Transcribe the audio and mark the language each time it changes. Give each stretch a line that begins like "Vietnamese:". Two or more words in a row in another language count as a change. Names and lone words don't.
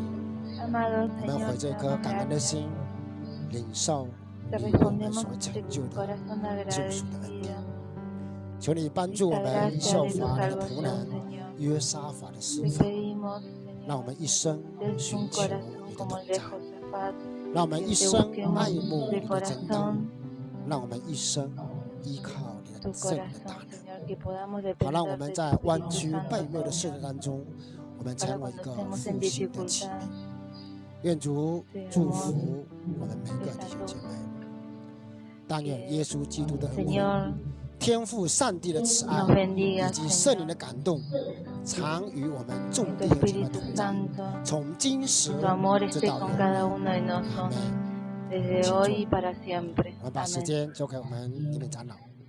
Spanish: Amado
Chinese: 我们怀
Spanish: Señor,
Chinese: 着一
Spanish: te
Chinese: 颗
Spanish: damos
Chinese: 感恩的
Spanish: gracias.
Chinese: 心，领受
Spanish: Te
Chinese: 你为我们
Spanish: respondemos
Chinese: 所成
Spanish: de
Chinese: 就的
Spanish: corazón
Chinese: 救赎的恩典。
Spanish: agradecido.
Chinese: 求你帮助我
Spanish: La
Chinese: 们
Spanish: gracia
Chinese: 效
Spanish: de tu
Chinese: 法你的仆
Spanish: salvación,
Chinese: 人
Spanish: Señor.
Chinese: 约沙法的侍
Spanish: Te
Chinese: 奉，
Spanish: pedimos,
Chinese: 让我
Spanish: Señor,
Chinese: 们一生
Spanish: des
Chinese: 寻
Spanish: un
Chinese: 求
Spanish: corazón
Chinese: 你的
Spanish: como
Chinese: 同
Spanish: el de
Chinese: 在，
Spanish: Josafat,
Chinese: 让我们
Spanish: que
Chinese: 一
Spanish: te
Chinese: 生
Spanish: busquemos
Chinese: 爱慕
Spanish: de
Chinese: 你的真道，
Spanish: corazón
Chinese: 让我们一生依靠你的
Spanish: tu
Chinese: 圣灵的大
Spanish: corazón,
Chinese: 能，
Spanish: Señor, que podamos
Chinese: 好让我
Spanish: depender
Chinese: 们
Spanish: de
Chinese: 在
Spanish: tu
Chinese: 弯
Spanish: Espíritu
Chinese: 曲
Spanish: Santo,
Chinese: 悖谬的世
Spanish: Señor,
Chinese: 代当中，我们
Spanish: para
Chinese: 成为一
Spanish: cuando
Chinese: 个
Spanish: estemos
Chinese: 复
Spanish: en
Chinese: 兴的器。
Spanish: dificultad,
Chinese: 愿主祝
Spanish: seamos
Chinese: 福我们每个弟兄姐妹，但愿耶稣基督的恩惠、
Spanish: Señor,
Chinese: 天父上帝的慈爱
Spanish: nos bendiga,
Chinese: 以及圣灵
Spanish: Señor,
Chinese: 的感动，常与我们众
Spanish: tu
Chinese: 弟兄姐妹
Spanish: Espíritu
Chinese: 同在，
Spanish: Santo,
Chinese: 从今时
Spanish: tu amor
Chinese: 直
Spanish: esté
Chinese: 到
Spanish: con
Chinese: 永
Spanish: cada
Chinese: 远。
Spanish: uno de
Chinese: 阿
Spanish: nosotros,
Chinese: 门。
Spanish: desde hoy y para siempre.
Chinese: 我们把时
Spanish: Amén.
Chinese: 间交给我们里面长老。